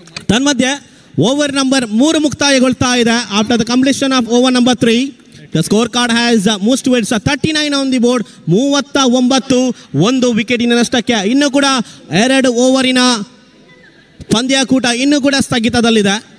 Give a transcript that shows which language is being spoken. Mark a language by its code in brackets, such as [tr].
[kn] ತನ್ಮಧ್ಯೆ over number 3 ಮುಕ್ತಾಯಗೊಳ್ತಾ ಇದೆ. [en] After the completion of over number 3 the scorecard has moved towards 39 on the board. [kn] 39 1 ವಿಕೆಟಿನ ನಷ್ಟಕ್ಕೆ. ಇನ್ನು ಕೂಡ 2 ಓವರಿನ ಪಂದ್ಯಕೂಟ ಇನ್ನೂ ಕೂಡ ಸ್ಥಗಿತದಲ್ಲಿದೆ.